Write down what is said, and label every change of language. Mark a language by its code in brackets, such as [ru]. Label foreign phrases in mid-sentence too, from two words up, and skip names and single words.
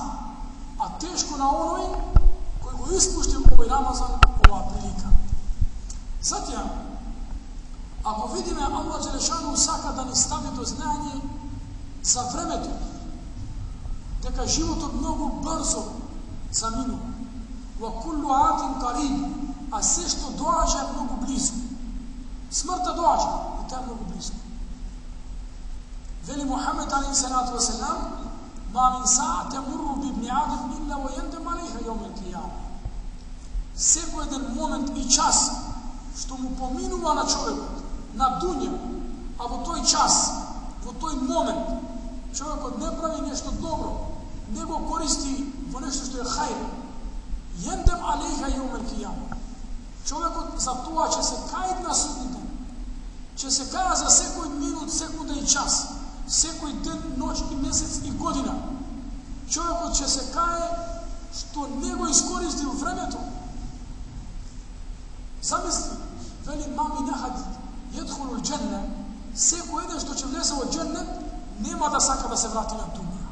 [mk] А тешко на оној кој го испуштил овој Рамазан, оваа прилика. Затоа, ако видиме Аллах Đelešanu сака да ни стави до знање за времето, дека животот многу брзо заминува. [ar] وكل آت قريب, [mk] а се што доаѓа е многу близко. Смртта доаѓа и таа е многу близко. [ar] Вели Мухамед عليه الصلاة و السلام: ما من ساعة تمر ب ابن آدم إلا و يندم عليها يوم القيامة. [mk] Секој еден момент и час што му поминува на човекот, на дуња, а во тој час, во тој момент, човекот не прави нешто добро, не го користи во нешто што е хајр, [ar] يندم عليها يوم القيامة. [mk] Човекот за тоа ќе се кај на судни ден. Ќе се каја за секој минут, секунда и час, секој ден, ноќ и месец и година. Човекот ќе се кај што не го искористил времето. Замисли, вели [ar] ما من أحد يدخل الجنة, [mk] секој еден што ќе влезе во џеннет, нема да сака да се врати на дуња.